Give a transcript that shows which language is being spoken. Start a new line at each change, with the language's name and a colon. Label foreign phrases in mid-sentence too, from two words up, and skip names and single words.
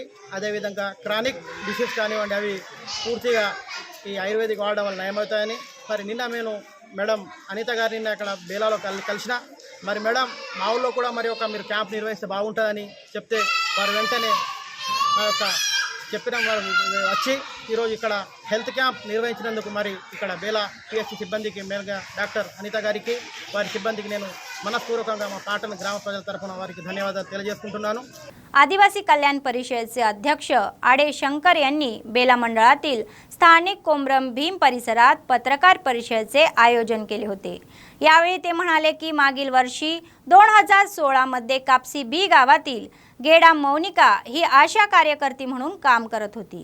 Telugu: అదేవిధంగా
English: chronic disease
Telugu: కానివ్వండి, అవి పూర్తిగా ఈ ఆయుర్వేదిక్ వాడడం వల్ల నయమవుతాయని మరి నిన్న నేను మేడం అనిత గారిని అక్కడ బేలాలో కలిసిన మరి మేడం మా ఊళ్ళో కూడా మరి మీరు క్యాంప్ నిర్వహిస్తే బాగుంటుందని చెప్తే వారు వెంటనే ఆ యొక్క చెప్పిన వారు వచ్చి ఈరోజు ఇక్కడ
English: health camp
Telugu: నిర్వహించినందుకు మరి ఇక్కడ బేలా పిఎస్సి సిబ్బందికి మెయిన్గా డాక్టర్ अनिता గారికి వారి సిబ్బందికి నేను మనస్పూర్వకంగా మా పాటన గ్రామ ప్రజల తరఫున వారికి ధన్యవాదాలు తెలియజేసుకుంటున్నాను.
Marathi: आदिवासी कल्याण परिषदेचे अध्यक्ष आडे शंकर यांनी बेला मंडळातील स्थानिक कोमरम भीम परिसरात पत्रकार परिषदेचे आयोजन केले होते. यावेळी ते म्हणाले की मागील वर्षी 2016 मध्ये कापसी बी गावातील गेडा मौनिका ही आशा कार्यकर्ती म्हणून काम करत होती.